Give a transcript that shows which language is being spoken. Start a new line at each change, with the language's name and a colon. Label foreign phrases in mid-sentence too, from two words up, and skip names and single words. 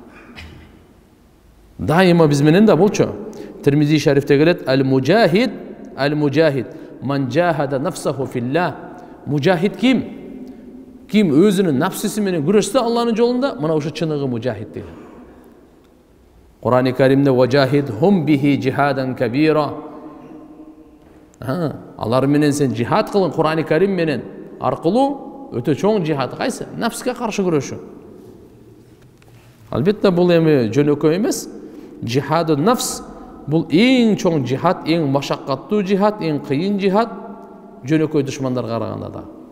Kyrgyz: Дайыма биз менен да болчу. Термизи шарифте келет:
Arabic: "المجاهد من جاهد نفسه في الله."
Kyrgyz: Мужахид ким? Ким өзүнүн нафсиси менен күрөшсө Алланын жолунда, мына ушу чыныгы мужахид деген.
Arabic: Кур'ан-ы Каримде وجاهدهم به جهادا كبيرا.
Kyrgyz: Алар менен сен жихад кылын Кур'ан-ы Карим менен аркылуу өтө чоң жихад. Кайсы? Нафске каршы күрөшүү. Албетте бул эми жөнөкөй эмес.
Arabic: جهاد النفس
Kyrgyz: бул эң чоң жихад, эң машаккаттуу жихад, эң кыйын жихад жөнөкөй душмандарга караганда да.